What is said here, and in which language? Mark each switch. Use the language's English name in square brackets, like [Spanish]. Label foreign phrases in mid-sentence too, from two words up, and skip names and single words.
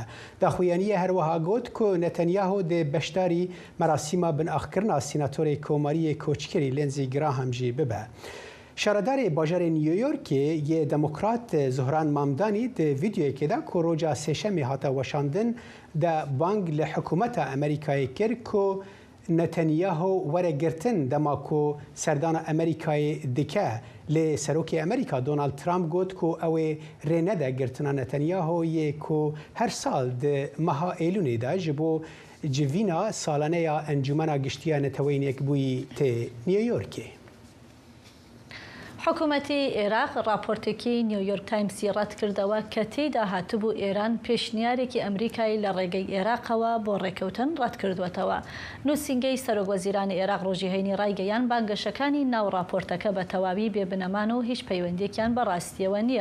[Kurdish] داخوێنیە هەروەها گوت کە نەتەنیاهو دێ بەشداری مەراسیما بنئاخکردنا سیناتۆری کۆماریە کۆچکەری لێنزی گراهەمژی ببە. شارەدارê bajarê New Yorkê yê demokrat Zohran Mamdanî di vîdyoyekê de ku roja sêşemê hata weşandin de bang li hikûmeta Amerîkayê kir ku Netanyahu were girtin dema ku serdana Amerîkayê dike. Lê Serokê Amerîka Donald Trump got ku ew ê rê nede girtina Netanyahu yê ku her sal di meha Eylûnê de ji bo civîna salaneya Encûmena Giştiya Neteweyînek bûyî tê New Yorkê. [Central Kurdish] حکوومەتی عێراق راپۆرتێکی نیویۆرک تایمسی ڕەت کردەوە کە تێیدا هاتبوو ئێران پێشنیارێکی ئەمریکای لە ڕێگەی عێراقەوە بۆ ڕێکەوتن ڕەت کردوێتەوە. نووسینگەی سەرۆکوەزیرانی عێراق ڕۆژی هەینی ڕایگەیان بانگەشەکانی ناو راپۆرتەکە بە تەواوی بێبنەمان و هیچ پەیوەندێکیان بەڕاستیەوە نییە.